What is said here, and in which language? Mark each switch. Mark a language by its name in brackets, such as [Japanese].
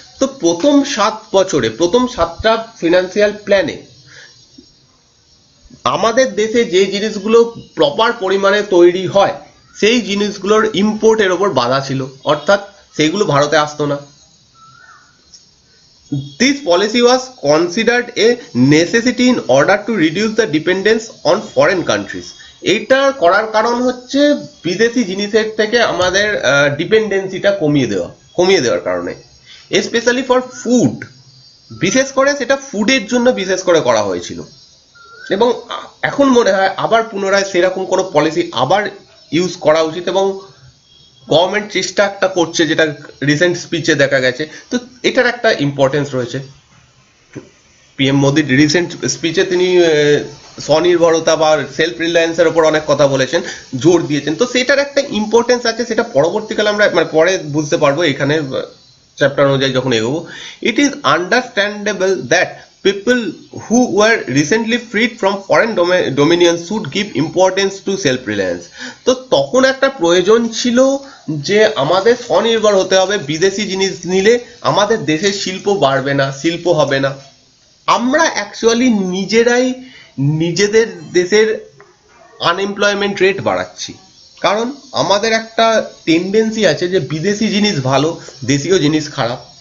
[Bangla] তো প্রথম 7 বছরে, প্রথম 7টা ফিনান্সিয়াল প্ল্যানে আমাদের দেশে যে জিনিসগুলো প্রপার পরিমাণে তৈরি হয় সেই জিনিসগুলোর ইম্পোর্টের ওপর বাধা ছিল, অর্থাৎ সেইগুলো ভারতে আসতো না। [English] This policy was considered a necessity in order to reduce the dependence on foreign countries. [Bangla] এইটা করার কারণ হচ্ছে বিদেশি জিনিসের থেকে আমাদের ডিপেন্ডেন্সিটা কমিয়ে দেওয়ার কারণে, [English] Specially for food. [Bangla] বিশেষ করে সেটা ফুডের জন্য বিশেষ করে করা হয়েছিল। এবং এখন মনে হয় আবার পুনরায় সেরকম কোনো পলিসি আবার ইউজ করা উচিত, এবং গভর্নমেন্ট চেষ্টা একটা করছে, যেটা রিসেন্ট স্পিচে দেখা গেছে। তো এটার একটা ইম্পর্টেন্স রয়েছে। পিএম মোদির রিসেন্ট স্পিচে তিনি স্বনির্ভরতা বা সেলফ রিলায়েন্সের ওপর অনেক কথা বলেছেন, জোর দিয়েছেন। তো সেটার একটা ইম্পর্টেন্স আছে, সেটা পরবর্তীকালে আমরা মানে পরে বুঝতে পারবো এখানে চ্যাপ্টার অনুযায়ী যখন এগোবো। [English] It is understandable that people who were recently freed from foreign dominion should give importance to self reliance. [Bangla] তো তখন একটা প্রয়োজন ছিল যে আমাদের স্বনির্ভর হতে হবে। বিদেশি জিনিস নিলে আমাদের দেশের শিল্প বাড়বে না, শিল্প হবে না। আমরা অ্যাকচুয়ালি নিজেরাই নিজেদের দেশের আনএমপ্লয়মেন্ট রেট বাড়াচ্ছি, কারণ আমাদের একটা টেন্ডেন্সি আছে যে বিদেশি জিনিস ভালো, দেশীয় জিনিস খারাপ।